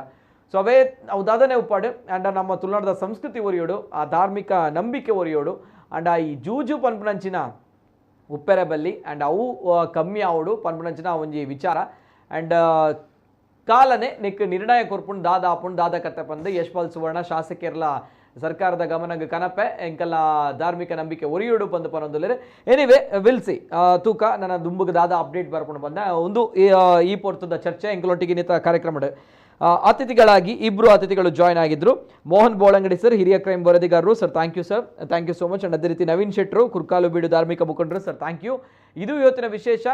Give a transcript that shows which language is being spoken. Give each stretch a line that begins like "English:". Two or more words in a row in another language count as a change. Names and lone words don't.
Tulu: ಸೊ ಅವೇ ಅವು ದಾದನೆ ಉಪ್ಪಾಡು ಅಂಡ ನಮ್ಮ ತುಳುನಾಡದ ಸಂಸ್ಕೃತಿ ಒರಿಯೋಡು ಆ ಧಾರ್ಮಿಕ ನಂಬಿಕೆ ಒರಿಯೋಡು ಅಂಡ ಈ ಜೂಜು ಪನ್ಪನಂಚಿನ ಉಪ್ಪೆರ ಬಲ್ಲಿ ಅಂಡ್ ಅವು ಕಮ್ಮಿ ಆವಡು ಪನ್ಪನಂಚಿನ ಒಂಜಿ ವಿಚಾರ ಅಂಡ್ ಕಾಲನೆ ನಿಕ್ ನಿರ್ಣಯ ಕೊರ್ಪುಂಡು ದಾದ ಆಪುಂಡು ದಾದ ಕತ್ತೆ ಪಂದು ಯಶ್ಪಾಲ್ ಸುವರ್ಣ ಶಾಸಕರ್ಲ ಸರ್ಕಾರದ ಗಮನಕ್ಕೆ ಕನಪೆ ಎಂಕಲ್ಲ ಧಾರ್ಮಿಕ ನಂಬಿಕೆ ಒರಿಯೋಡು ಬಂದು ಪನ್ನೊಂದುಲ್ಲೇರು.
English: anyway we'll see
Tulu: ತೂಕ ನನ್ನ ದುಂಬುಗೆ ದಾದ ಅಪ್ಡೇಟ್ ಬರ್ಕೊಂಡು ಬಂದ ಒಂದು ಈ ಪೊರ್ತದ ಚರ್ಚೆ ಎಂಕಲೊಟ್ಟಿಗೆ
Kannada: ನಿಂತ ಕಾರ್ಯಕ್ರಮ ಅತಿಥಿಗಳಾಗಿ ಇಬ್ಬರು ಅತಿಥಿಗಳು ಜಾಯ್ನ್ ಆಗಿದ್ರು. ಮೋಹನ್ ಬೋಳಂಗಡಿ ಸರ್, ಹಿರಿಯ ಕ್ರೈಮ್ ವರದಿಗಾರರು.
English: Sir thank you sir, thank you so much.
Kannada: ಅಂಡ್ ಅದೇ ರೀತಿ ನವೀನ್ ಶೆಟ್ರು, ಕುರ್ಕಾಲು ಬೀಡು ಧಾರ್ಮಿಕ ಮುಖಂಡರು.
English: Sir thank you.
Kannada: ಇದು ಇವತ್ತಿನ ವಿಶೇಷ.